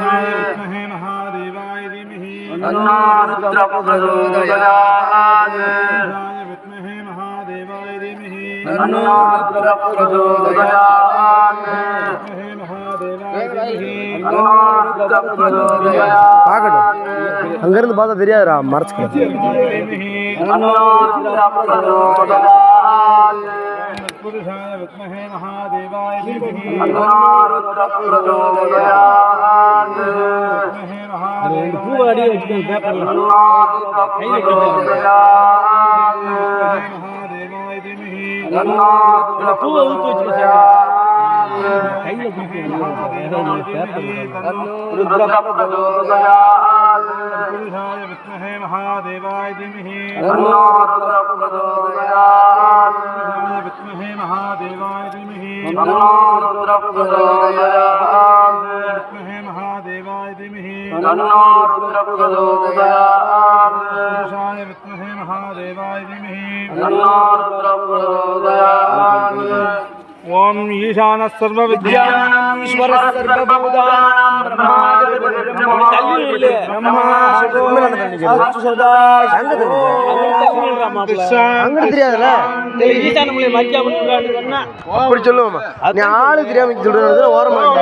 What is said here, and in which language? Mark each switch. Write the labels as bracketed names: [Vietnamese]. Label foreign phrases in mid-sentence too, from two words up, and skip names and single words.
[Sanskrit] विद्महे महादेवाय धीमहि तन्नो रुद्र प्रचोदयात् विद्महे महादेवाय धीमहि तन्नो रुद्र प्रचोदयात् विद्महे महादेवाय धीमहि तन्नो रुद्र प्रचोदयात् [Tamil] பார்க்கட்டும் அங்கிருந்து பார்த்தா தெரியாதுடா மறைச்சுக்கலாம் [Sanskrit] तन्नो रुद्र प्रचोदयात् पुरुषाय विद्महे महादेवाय धीमहि तन्नो रुद्र प्रचोदयात् विद्महे महादेवाय [Tamil] பூவாடி வச்சுக்கோங்க பேப்பர்ல கையில [Sanskrit] महादेवाय धीमहि [Tamil] பூவை ஊத்தி வச்சுக்கோங்க கையில [Sanskrit] रुद्र प्रचोदयात् पुरुषाय विद्महे महादेवाय धीमहि तन्नो रुद्र प्रचोदयात् पुरुषाय विद्महे महादेवाय धीमहि तन्नो रुद्र प्रचोदयात् विद्महे महादेवाय धीमहि तन्नो रुद्र प्रचोदयात् पुरुषाय विद्महे महादेवाय धीमहि तन्नो रुद्र प्रचोदयात् ओम ईशानः सर्वविद्यानाम् ईश्वरः सर्वभूतानां ब्रह्माधिपतिः ब्रह्मा शिवो अस्तु सदा शिवो [Tamil] அங்கிட்டு தெரியாதுல்ல ஈசான மூலை மரியா பண்ணுறான்னு சொன்னா அப்படி சொல்லுவோமா நீ ஆளு தெரியாம சொல்றது ஓரமா